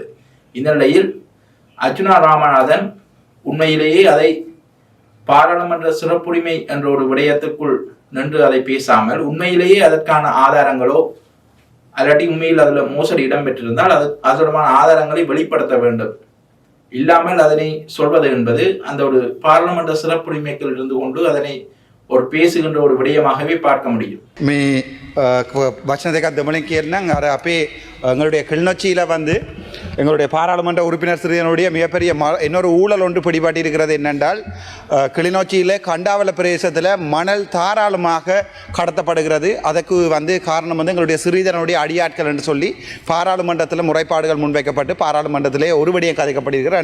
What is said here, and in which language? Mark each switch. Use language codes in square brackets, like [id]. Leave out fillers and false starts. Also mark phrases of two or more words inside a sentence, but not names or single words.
[ta] இந்த நிலையில் அர்ச்சுனா ராமநாதன் உண்மையிலேயே அதை பாராளுமன்ற சிறப்புரிமை என்ற ஒரு விடயத்துக்குள் நின்று அதை பேசாமல் உண்மையிலேயே அதற்கான ஆதாரங்களோ அல்லாட்டி உண்மையில் அதுல மோசடி இடம்பெற்றிருந்தால் அது தொடர்பான ஆதாரங்களை வெளிப்படுத்த வேண்டும். இல்லாமல் அதனை சொல்வது என்பது அந்த ஒரு பாராளுமன்ற சிறப்புரிமைக்குள் இருந்து கொண்டு அதனை ஒரு பேசுகின்ற ஒரு விடயமாகவே பார்க்க முடியும். [si] මේ වචන දෙකක් දෙමළෙන් කියන්නම්. අර අපේ [ta] எங்களுடைய கிளிநொச்சியில் எங்களுடைய பாராளுமன்ற உறுப்பினர் சிறியனுடைய மிகப்பெரிய இன்னொரு ஊழல் ஒன்று பிடிபட்டு இருக்கிறது. என்னென்றால் கிளிநொச்சியில் கண்டாவள பிரதேசத்தில் மணல் தாராளமாக கடத்தப்படுகிறது. அதுக்கு காரணம் எங்களுடைய சிறிதனுடைய அடியாட்கள் என்று சொல்லி பாராளுமன்றத்தில் முறைப்பாடுகள் முன்வைக்கப்பட்டு பாராளுமன்றத்திலே ஒருபடியும் கதைக்கப்படுகிறது.